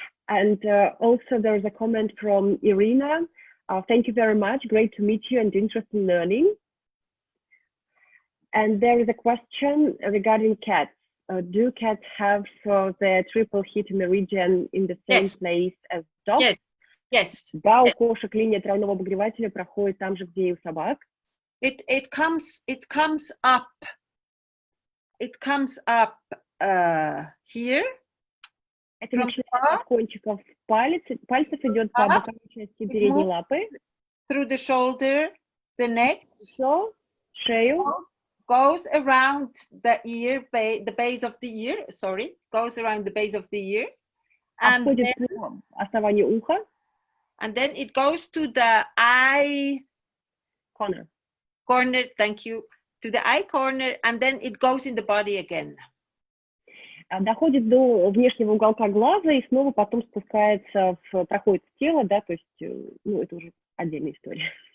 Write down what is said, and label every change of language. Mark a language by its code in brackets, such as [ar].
[en] And also there is a comment from Irina. Thank you very much. Great to meet you and interested in learning. And there is a question regarding cats. Do cats have the triple hit meridian in the same place as dogs? Yes. Yes. [ru] Да, у кошек линия травного обогревателя проходит там же, где и у собак. [en] It comes up. It comes up here. [ru] Это начинается от кончиков пальцев идет по боковой части передней лапы. [en] Through the shoulder, the neck. [ru] Еще шею. [en] Goes around the ear, the base of the ear. Sorry, goes around the base of the ear. And [ru] обходит по основанию уха. [en] And then it goes to the eye corner. Thank you. To the eye corner, and then it goes in the body again. [ru] Доходит до внешнего уголка глаза и снова потом спускается, проходит в тело, да, то есть, ну, это уже отдельная история.